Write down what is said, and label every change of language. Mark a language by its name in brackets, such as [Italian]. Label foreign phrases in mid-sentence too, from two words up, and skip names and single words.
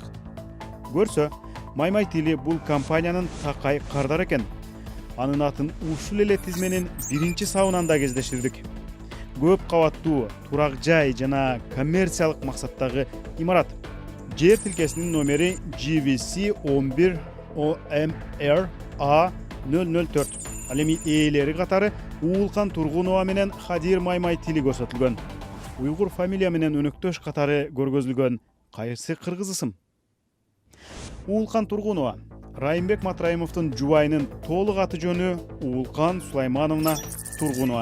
[Kyrgyz] Көрсө, Маймайтили бул компаниянын такай кардар экен. Анын атын ушул эле тизменин биринчи сабынанда кездештирдик. Көп кабаттуу, турак жай жана коммерциялык максаттагы имарат. Жер тилкесинин номери GVC 11OMR-A004. Ал эми ээлери катары Уулкан Тургунова менен Хадир Маймайтили көрсөтүлгөн. Уйгур фамилия менен өнөктөш катары көргөзүлгөн. Кайсы кыргыз ысым? Уулкан Тургунова Райымбек Матраимовдун жубайынын толук аты жөнү Уулкан Сулаймановна Тургунова.